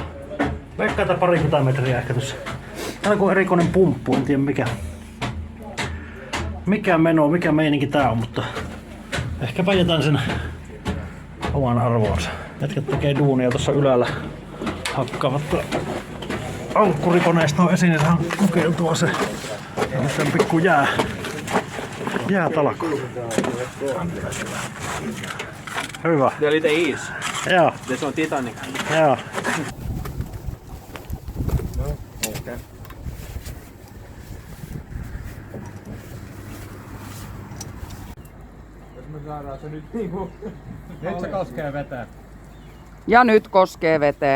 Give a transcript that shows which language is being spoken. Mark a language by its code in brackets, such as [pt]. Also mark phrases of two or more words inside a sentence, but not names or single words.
[fi] Veikkaa tää parikymmentä metriä ehkä tossa. Täällä on erikoinen pumppu, en tiedä mikä meno, mikä meininki tää on, mutta ehkäpä jätän sen oman arvoonsa. Jätkät tekee duunia tuossa ylällä. Hakkaavat ankkurikoneesta esiin, niin saadaan kokeiltua se. Nyt on pikku jäätalko. Hyvä. [sv] Det är lite is. [fi] Joo, [sv] Det är som Titanic. [fi] joo. Nyt se koskee vetää. Ja nyt koskee veteen.